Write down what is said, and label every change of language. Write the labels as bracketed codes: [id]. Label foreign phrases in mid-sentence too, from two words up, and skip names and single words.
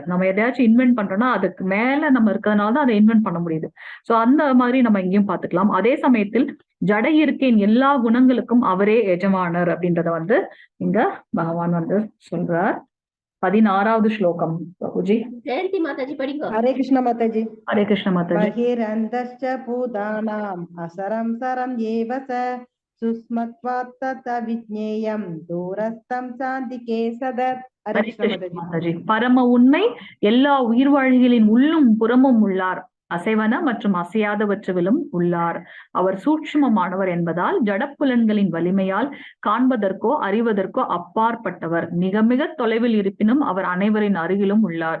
[ta] நம்ம எதையாச்சும் இன்வென்ட் பண்றோம்னா அதுக்கு மேல நம்ம இருக்கிறதுனால தான் அதை இன்வென்ட் பண்ண முடியுது. சோ அந்த மாதிரி நம்ம இங்கேயும் பார்த்துக்கலாம். அதே சமயத்தில் ஜட இயற்கையின் எல்லா குணங்களுக்கும் அவரே எஜமானர் அப்படின்றத வந்து இங்க பகவான் வந்து சொல்றார். 16வது ஸ்லோகம் பிரபுஜி. ஜெயந்தி மாதாஜி படிங்க. [hi] हरे कृष्ण माताजी। [ta] ஹரே கிருஷ்ண மாதாஜி. [sa] बहिरन्तश्च भूतानाम् असरं सरं एव स सुस्मत्वात् तत् विज्ञेयं दूरस्थं सान्तिके सदत्। [hi] हरे [ta] ஹரே [hi] कृष्ण [ta] கிருஷ்ண [hi] माताजी। [ta] மாதாஜி. பரம உண்மை எல்லா உயிர்வாழிகளின் உள்ளும் புறமும் உள்ளார். அசைவன மற்றும் அசையாதவற்றிலும் உள்ளார். அவர் சூட்சுமமானவர் என்பதால் ஜடப்புலன்களின் வலிமையால் காண்பதற்கோ அறிவதற்கோ அப்பாற்பட்டவர். மிக மிக தொலைவில் இருப்பினும் அவர் அனைவரின் அருகிலும் உள்ளார்.